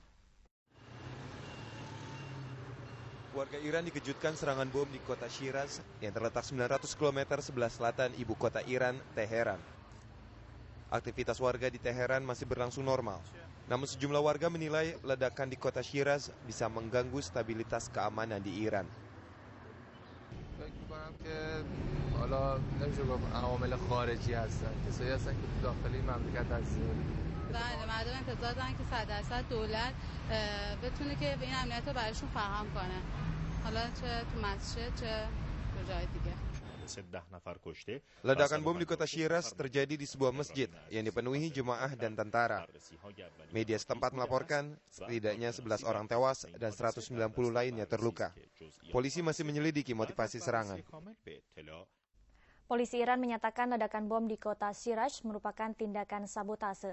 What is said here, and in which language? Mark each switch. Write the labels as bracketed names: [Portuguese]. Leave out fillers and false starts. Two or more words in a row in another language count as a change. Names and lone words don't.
[Indonesian] Warga Iran dikejutkan serangan bom di kota Shiraz yang terletak 900 km sebelah selatan ibu kota Iran, Teheran. Aktivitas warga di Teheran masih berlangsung normal. Namun sejumlah warga menilai ledakan di kota Shiraz bisa mengganggu stabilitas keamanan di Iran. [Persian] مردم انتظار دارن که 100% دولت بتونه که به این امنیت رو براشون فراهم کنه. حالا چه تو مسجد چه جای دیگه. [Indonesian] Ledakan bom di kota Shiraz terjadi di sebuah masjid yang dipenuhi jemaah dan tentara. Media setempat melaporkan setidaknya 11 orang tewas dan 190 lainnya terluka. Polisi masih menyelidiki motivasi serangan. Polisi Iran menyatakan ledakan bom di kota Shiraz merupakan tindakan sabotase.